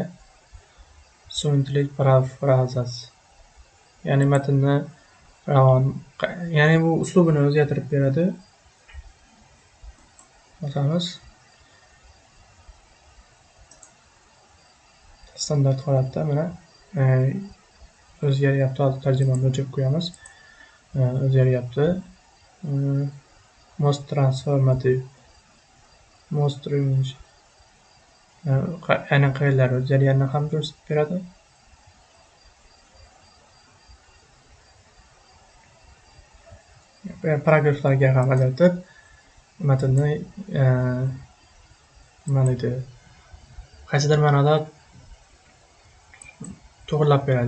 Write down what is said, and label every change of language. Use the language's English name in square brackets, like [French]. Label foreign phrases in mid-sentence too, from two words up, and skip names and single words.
[Uzbek] So'nggilik parafrazas, ya'ni matnni ya'ni bu uslubini o'zgartirib beradi. Bosamiz. Standart holatda mana o'zgaryapti. Hozir tarjimani o'chirib qo'yamiz. O'zgaryapti. [English] Most transformative, most range, [Uzbek] aynan qayerlar o'zgarganini ham ko'rsatib beradi. Paragraflarga ham ajratib matnni nima deydi, qaysidir ma'noda to'g'irlab beradi.